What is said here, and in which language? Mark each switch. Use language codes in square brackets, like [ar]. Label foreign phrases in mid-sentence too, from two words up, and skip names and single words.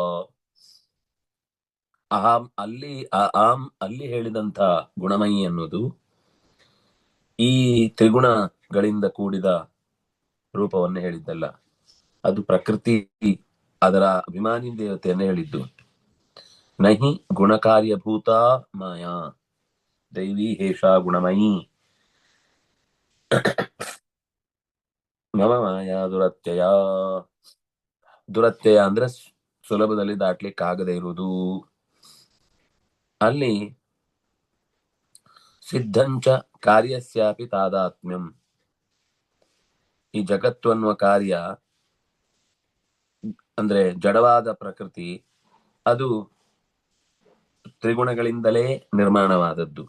[kn] ಅಲ್ಲಿ ಹೇಳಿದಂತ ಗುಣಮಯಿ ಅನ್ನೋದು ಈ ತ್ರಿಗುಣಗಳಿಂದ ಕೂಡಿದ ರೂಪವನ್ನು ಹೇಳಿದ್ದಲ್ಲ. ಅದು ಪ್ರಕೃತಿ, ಅದರ ಅಭಿಮಾನಿ ದೇವತೆಯನ್ನ ಹೇಳಿದ್ದು. [sa] ನಹಿ ಗುಣಕಾರ್ಯಭೂತ ಮಾಯಾ ದೈವಿ ಹೇಷಾ ಗುಣಮಯಿ ಮಮ ಮಾಯಾ ದುರತ್ಯಯ. [kn] ದುರತ್ಯಯ ಅಂದ್ರೆ ಸುಲಭದಲ್ಲಿ ದಾಟ್ಲಿಕ್ಕಾಗದೇ ಇರುವುದು. [sa] ಅಲ್ಲಿ ಸಿದ್ಧಂಚ ಕಾರ್ಯಸ್ಯಾಪಿ ತಾದಾತ್ಮ್ಯಂ. [kn] ಈ ಜಗತ್ತು ಅನ್ನುವ ಕಾರ್ಯ ಅಂದ್ರೆ ಜಡವಾದ ಪ್ರಕೃತಿ, ಅದು ತ್ರಿಗುಣಗಳಿಂದಲೇ ನಿರ್ಮಾಣವಾದದ್ದು.